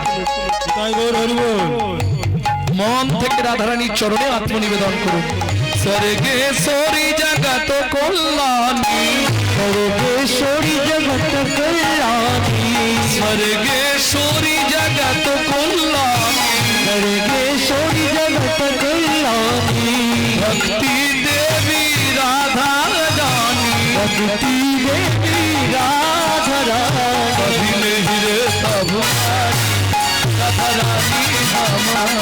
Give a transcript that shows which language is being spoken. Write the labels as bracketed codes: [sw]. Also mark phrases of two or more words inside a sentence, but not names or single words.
[bn] তাই বল হরি বল মন থেকে রাধারানীর চরণে আত্মনিবেদন করুন স্বর্গেশ্বরী জগত কল্যাণী [hi] सर्वेश्वरी जगत कल्याणी [bn] স্বর্গেশ্বরী জগত কল্যাণী [hi] सर्वेश्वरी जगत कल्याणी भक्ति देवी राधा रानी भक्ति देवी राधा रानी कभी नहीं रे तब राधा रानी हमारी